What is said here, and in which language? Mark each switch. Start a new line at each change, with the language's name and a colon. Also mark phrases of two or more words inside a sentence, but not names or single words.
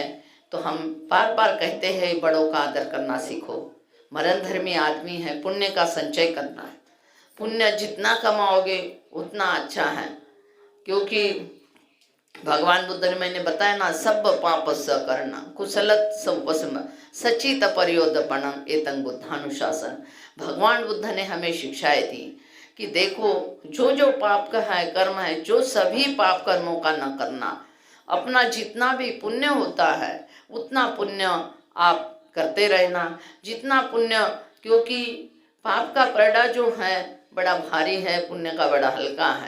Hindi: तो हम बार बार कहते हैं बड़ों का आदर करना सीखो। मरण धर्मी आदमी है, पुण्य का संचय करना है। पुण्य जितना कमाओगे उतना अच्छा है, क्योंकि भगवान बुद्ध ने मैंने बताया ना,
Pali: सब पाप स करना कुशलत सब सचित पर्योदपणम एतं बुद्धानुशासन।
Hindi: भगवान बुद्ध ने हमें शिक्षाएं दी कि देखो जो जो पाप का है कर्म है, जो सभी पाप कर्मों का न करना। अपना जितना भी पुण्य होता है उतना पुण्य आप करते रहना, जितना पुण्य, क्योंकि पाप का पर्दा जो है बड़ा भारी है, पुण्य का बड़ा हल्का है।